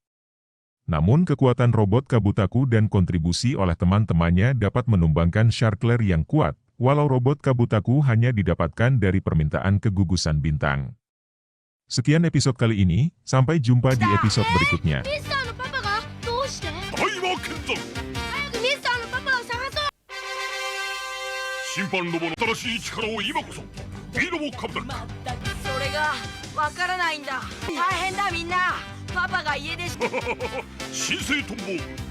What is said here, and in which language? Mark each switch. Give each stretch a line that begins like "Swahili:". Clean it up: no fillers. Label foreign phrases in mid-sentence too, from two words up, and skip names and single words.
Indonesian: Namun kekuatan robot Kabutaku dan kontribusi oleh teman-temannya dapat menumbangkan Sharkler yang kuat, walau robot Kabutaku hanya didapatkan dari permintaan kegugusan bintang. Sekian episode kali ini, sampai jumpa di episode berikutnya.
Japanese: 審判ロボの新しい力を今こそ B ロボカブタル。まったくそれがわからないんだ。大変だみんな。パパが家出し